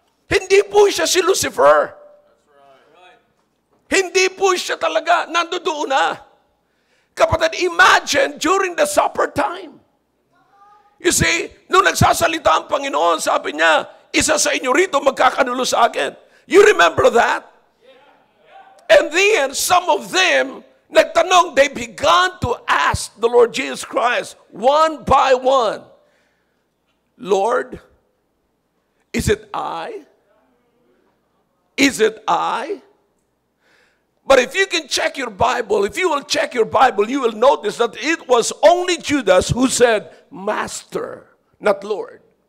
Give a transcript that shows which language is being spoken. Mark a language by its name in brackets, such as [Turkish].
[Filipino] Hindi po siya si Lucifer. Hindi po siya talaga, nandoon na. [English] Kapatid, imagine during the supper time. You see, [Filipino] nung nagsasalita ang Panginoon, sabi niya, isa sa inyo rito magkakanulo sa akin. [English] You remember that? And then, some of them, nagtanong, they began to ask the Lord Jesus Christ, one by one, Lord, is it I? Is it I? But if you can check your Bible, if you will check your Bible, you will notice that it was only Judas who said, Master, not Lord.